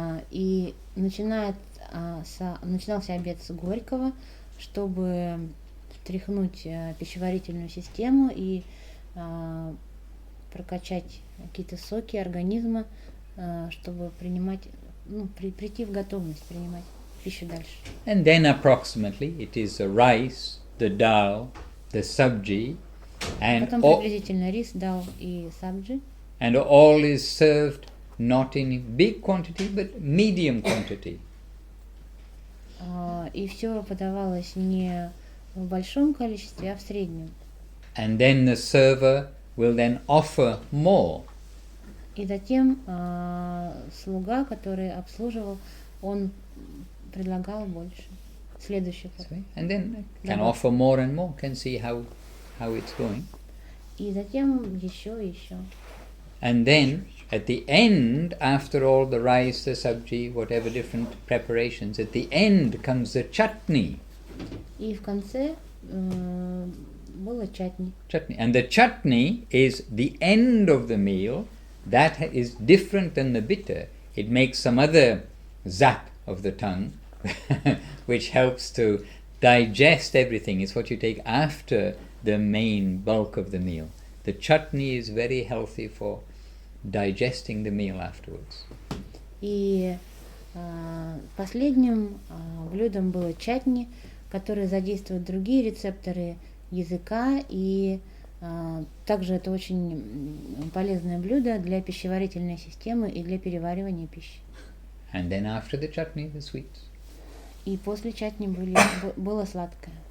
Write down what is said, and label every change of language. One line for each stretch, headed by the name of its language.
Russian: И начинался обед с горького, чтобы встряхнуть пищеварительную систему и прокачать какие-то соки организма, чтобы принимать, прийти в готовность принимать пищу дальше.
English: And then approximately it is the rice, the dal, the sabji, and
Russian: Потом приблизительно рис, дал и сабджи.
English: and all is served not in big quantity but medium quantity.
Russian: И все подавалось не в большом количестве, а в среднем.
English: And then the server will then offer more.
Russian: И затем слуга, который обслуживал, он предлагал больше. Следующий ход.
English: And then can
Russian: Да.
English: offer more and more, can see how it's going.
Russian: И затем еще и еще.
English: And then at the end, after all the rice, the sabji, whatever different preparations, at the end comes the chutney.
Russian: И в конце было чатни.
English: Chutney. And the chutney is the end of the meal. That is different than the bitter. It makes some other zap of the tongue, which helps to digest everything. It's what you take after the main bulk of the meal. The chutney is very healthy for digesting the meal afterwards.
Russian: И последним блюдом было чатни, которое задействует другие рецепторы языка, и также это очень полезное блюдо для пищеварительной системы и для переваривания пищи.
English: And then after the chutney, the sweets.
Russian: И после чатни было сладкое.